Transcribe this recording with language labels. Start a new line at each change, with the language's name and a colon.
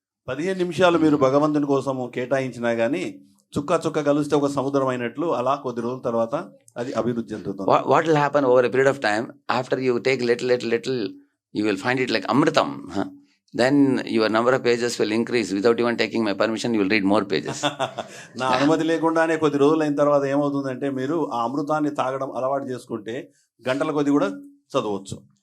Telugu: 15 నిమిషాలు మీరు భగవంతుని కోసం కేటాయించినా గానీ చుక్క చుక్క కలిస్తే ఒక సముద్రం అయినట్లు అలా కొద్ది రోజుల తర్వాత అది అభివృద్ధి చెందుతుంది.
English: What will happen over a period of time, after you take little, you will find it like amritam. Then your number of pages will increase. Without even taking my permission, you will read more pages.
Telugu: నా అనుమతి లేకుండానే కొద్ది రోజులు అయిన తర్వాత ఏమవుతుందంటే మీరు ఆ అమృతాన్ని తాగడం అలవాటు చేసుకుంటే గంటల కొద్ది కూడా చదవచ్చు.